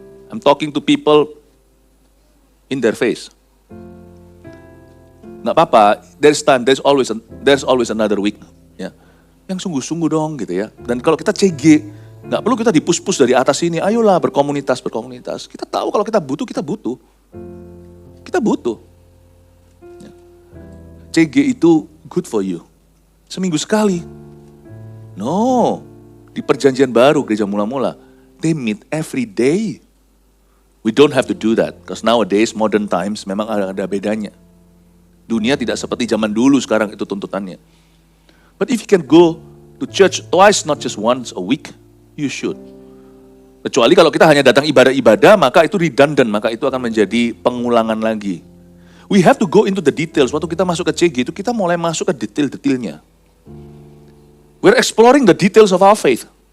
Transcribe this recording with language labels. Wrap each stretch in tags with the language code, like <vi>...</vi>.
<en>I'm talking to people in their face.</en> <id>Nggak apa-apa,</id> <en>there's time, there's always another week.</en> <id>Ya. Yang sungguh-sungguh dong gitu ya. Dan kalau kita CG, nggak perlu kita dipus-pus dari atas ini, ayolah berkomunitas. Kita tahu kalau kita butuh. Kita butuh. Ya. CG itu</id> <en>good for you.</en> <id>Seminggu sekali. No, di perjanjian baru gereja mula-mula,</id> <en>they meet every day. We don't have to do that, because nowadays modern times</en> <id>memang ada bedanya. Dunia tidak seperti zaman dulu sekarang itu tuntutannya.</id> <en>But if you can go to church twice, not just once a week, you should.</en> <id>Kecuali kalau kita hanya datang ibadah-ibadah, maka itu redundant, maka itu akan menjadi pengulangan lagi.</id> <en>We have to go into the details.</en> <id>Waktu kita masuk ke CG itu, kita mulai masuk ke detail-detailnya.</id> <en>We're exploring the details of our faith.</en>